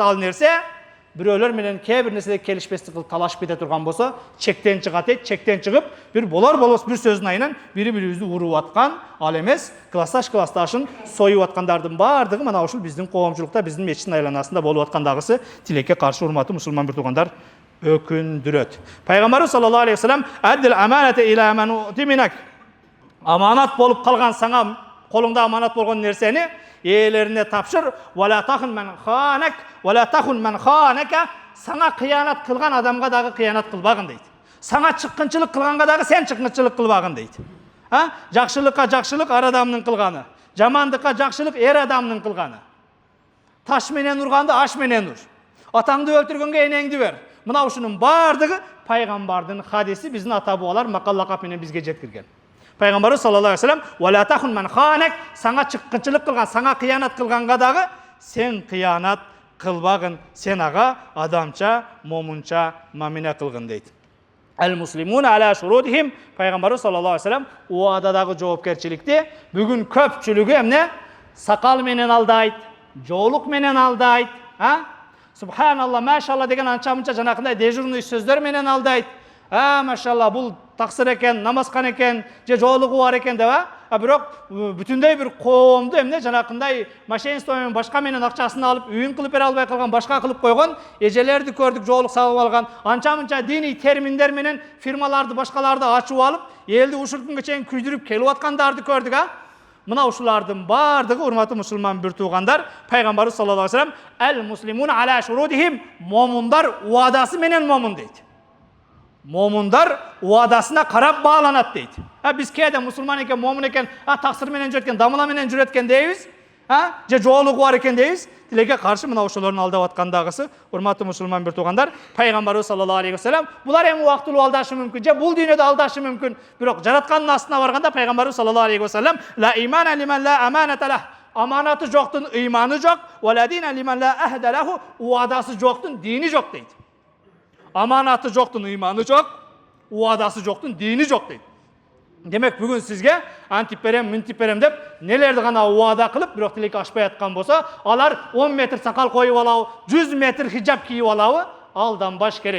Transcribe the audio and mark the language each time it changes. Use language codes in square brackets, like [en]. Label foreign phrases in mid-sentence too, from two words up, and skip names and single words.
[ky] Ал нерсе бирөөлөр менен кээ бир нерседе келишпестик кылып талашып кете турган болсо, чектен чыгат дейт. Чектен чыгып, бир болор-болбос бир сөздүн айынан бири-бирибизди уруп аткан, ал эмес классташын союп аткандардын бардыгы мына ушул биздин коомчулукта, биздин мечиттин айланасында болуп аткандагысы тилекке каршы, урматтуу мусулман бир туугандар, өкүндүрөт. [ar] Пайгамбарыбыз صلى الله عليه وسلم أد الأمانة إلى من ائتمنك. [ky] Аманат болуп калган саңа, колуңда аманат болгон нерсени ээлерине тапшыр. [ar] ولا تخن من خانك، ولا تخن من خانك. [ky] Саңа кыянат кылган адамга дагы кыянат кылбагын дейт. Саңа чыккынчылык кылганга дагы сен чыккынчылык кылбагын дейт. Жакшылыкка жакшылык ар адамдын кылганы, жамандыкка жакшылык эр адамдын кылганы. Таш менен урганды аш менен ур. Атаңды өлтүргөнгө энеңди бер. Мына ушунун бардыгы пайгамбардын хадиси, биздин ата бабалар макал-лакап менен бизге жеткирген. [ar] Пайгамбарыбыз صلى الله عليه وسلم ولا تخن من خانك, [ky] саңа чыккынчылык кылган, саңа кыянат кылганга дагы сен кыянат кылбагын, сен ага адамча, момунча мамина кылгын дейт. [ar] المسلمون على شروطهم. [ky] Пайгамбарыбыз [ar] صلى الله عليه وسلم [ky] уададагы жоопкерчиликти бүгүн көпчүлүгү эмне сакал менен алдайт, жоолук менен алдайт, [ar] سبحان الله، ما شاء الله [ky] деген анча-мынча жанакындай дежурный сөздөр менен алдайт. Машалла, бул таксыр экен, намазкан экен, же жоолугу бар экен деп, бирок бүтүндөй бир коомду эмне жанакындай мошенничество менен башка менен акчасын алып, үйүн кылып бере албай калган, башка кылып койгон эжелерди көрдүк, жоолук салып алган, анча-мынча диний терминдер менен фирмаларды, башкаларды ачып алып, элди ушул күнгө чейин күйдүрүп келип аткандарды көрдүк, Мына ушулардын бардыгы, урматтуу мусулман бир туугандар, Пайгамбарыбыз [ar] صلى الله عليه وسلم المسلمون على شروطهم, [ky] момундар уадасы менен момун дейт. Момундар уадасына карап бааланат дейт. Биз кээде мусулман экен, момун экен, таксыр менен жүрөт экен, дамыла менен жүрөт экен дейбиз. Же жоолугу бар экен дейбиз. Тилекке каршы мына ошолордун алдап аткандагысы, урматтуу мусулман бир туугандар, Пайгамбарыбыз [ar] صلى الله عليه وسلم [ky] булар эми убактылуу алдашы мүмкүн, же бул дүйнөдө алдашы мүмкүн. [ar] Бирок жараткандын астына барганда Пайгамбарыбыз صلى الله عليه وسلم لا إيمان لمن لا أمانة له. [ky] Аманаты жоктун ыйманы жок, [ar] ولا دين لمن لا عهد له. [ky] Уадасы жоктун дини жок дейт. Аманаты жоктун ыйманы жок, уадасы жоктун дини жок дейт. Демек бүгүн сизге антип берем, мынтип берем деп нелерди гана уада кылып, бирок тилекке ашпай аткан болсо, алар 10 метр сакал коюп алабы, 100 метр хиджаб кийип алабы, алданбаш керек.